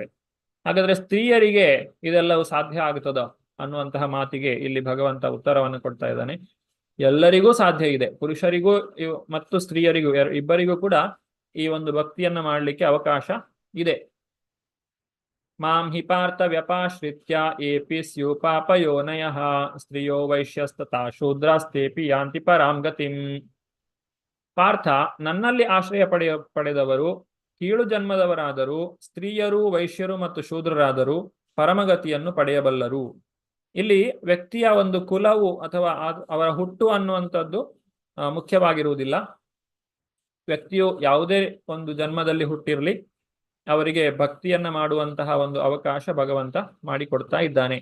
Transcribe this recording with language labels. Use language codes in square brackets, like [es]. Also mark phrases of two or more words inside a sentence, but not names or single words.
[kn] ಹಾಗಾದ್ರೆ ಸ್ತ್ರೀಯರಿಗೆ ಇದೆಲ್ಲವೂ ಸಾಧ್ಯ ಆಗ್ತದ ಅನ್ನುವಂತಹ ಮಾತಿಗೆ ಇಲ್ಲಿ ಭಗವಂತ ಉತ್ತರವನ್ನು ಕೊಡ್ತಾ ಇದ್ದಾನೆ. ಎಲ್ಲರಿಗೂ ಸಾಧ್ಯ ಇದೆ, ಪುರುಷರಿಗೂ ಮತ್ತು ಸ್ತ್ರೀಯರಿಗೂ ಇಬ್ಬರಿಗೂ ಕೂಡ ಈ ಒಂದು ಭಕ್ತಿಯನ್ನ ಮಾಡಲಿಕ್ಕೆ ಅವಕಾಶ ಇದೆ. [sa] ಮಾಂ ಹಿ ಪಾರ್ಥ ವ್ಯಪಾಶ್ರಿತ್ಯ ಏಪಿ ಸ್ಯು ಪಾಪಯೋನಯಃ ಸ್ತ್ರೀಯೋ ವೈಶ್ಯಸ್ತಥಾ ಶೂದ್ರಾಸ್ತೇಪಿ ಯಾಂತಿ ಪರಾಂ ಗತಿಂ. [kn] ಪಾರ್ಥ, ನನ್ನಲ್ಲಿ ಆಶ್ರಯ ಪಡೆದವರು ಕೀಳು ಜನ್ಮದವರಾದರೂ, ಸ್ತ್ರೀಯರು, ವೈಶ್ಯರು ಮತ್ತು ಶೂದ್ರರಾದರೂ ಪರಮಗತಿಯನ್ನು ಪಡೆಯಬಲ್ಲರು. ಇಲ್ಲಿ ವ್ಯಕ್ತಿಯ ಒಂದು ಕುಲವು ಅಥವಾ ಅವರ ಹುಟ್ಟು ಅನ್ನುವಂಥದ್ದು ಮುಖ್ಯವಾಗಿರುವುದಿಲ್ಲ. ವ್ಯಕ್ತಿಯು ಯಾವುದೇ ಒಂದು ಜನ್ಮದಲ್ಲಿ ಹುಟ್ಟಿರಲಿ, ಅವರಿಗೆ ಭಕ್ತಿಯನ್ನ ಮಾಡುವಂತಹ ಒಂದು ಅವಕಾಶ ಭಗವಂತ ಮಾಡಿಕೊಡ್ತಾ ಇದ್ದಾನೆ.